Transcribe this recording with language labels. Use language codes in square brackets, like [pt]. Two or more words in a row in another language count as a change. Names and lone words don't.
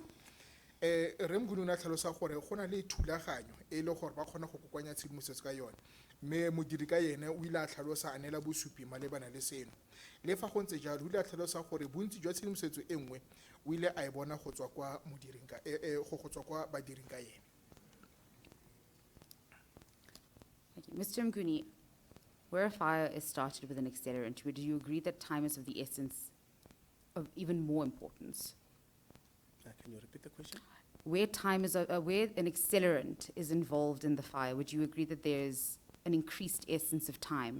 [tn] Re Mguni o ne a tlhalosa gore go na le thulaganyo e le gore ba kgona go kokoanya tshedimosetso ka yone mme modiri ka yene o ile a tlhalosa a neela bosupi malebana le seno. Le fa go ntse jalo o ile a tlhalosa gore bontsi jwa tshedimosetso e nngwe o ile a e bona go tswa kwa modiring ka go tswa kwa badiring ka yene. [en] Thank you. Mr. Mguni, where a fire is started with an accelerant, would you agree that time is of the essence of even more importance? Can you repeat the question? where where an accelerant is involved in the fire, would you agree that there's an increased essence of time